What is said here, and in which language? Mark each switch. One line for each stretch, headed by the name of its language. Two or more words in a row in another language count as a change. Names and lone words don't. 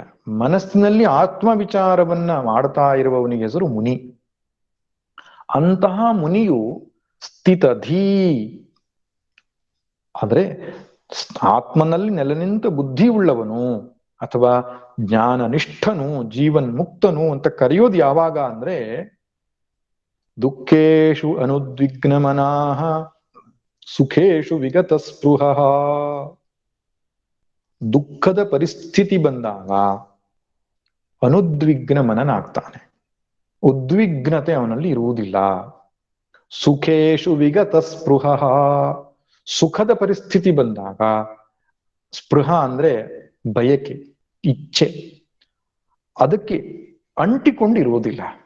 Kannada: ಮನಸ್ಸಿನಲ್ಲಿ ಆತ್ಮ ವಿಚಾರವನ್ನ ಮಾಡ್ತಾ ಇರುವವನಿಗೆ ಹೆಸರು ಮುನಿ. ಅಂತಹ ಮುನಿಯು ಸ್ಥಿತಧೀ ಆದ್ರೆ ಆತ್ಮನಲ್ಲಿ ನೆಲೆ ನಿಂತ ಬುದ್ಧಿ ಉಳ್ಳವನು ಅಥವಾ ಜ್ಞಾನನಿಷ್ಠನು, ಜೀವನ್ ಮುಕ್ತನು ಅಂತ ಕರೆಯೋದು ಯಾವಾಗ ಅಂದ್ರೆ
Sanskrit: ದುಃಖೇಶು ಅನುದ್ವಿಗ್ನ ಮನಃ ಸುಖೇಶು ವಿಗತ ಸ್ಪೃಹ.
Kannada: ದುಃಖದ ಪರಿಸ್ಥಿತಿ ಬಂದಾಗ ಅನುದ್ವಿಗ್ನ ಮನನಾಗ್ತಾನೆ. ಉದ್ವಿಗ್ನತೆ ಅವನಲ್ಲಿ ಇರುವುದಿಲ್ಲ.
Sanskrit: ಸುಖೇಶು ವಿಗತ ಸ್ಪೃಹ,
Kannada: ಸುಖದ ಪರಿಸ್ಥಿತಿ ಬಂದಾಗ ಸ್ಪೃಹ ಅಂದ್ರೆ ಬಯಕೆ, ಇಚ್ಛೆ, ಅದಕ್ಕೆ ಅಂಟಿಕೊಂಡಿರುವುದಿಲ್ಲ.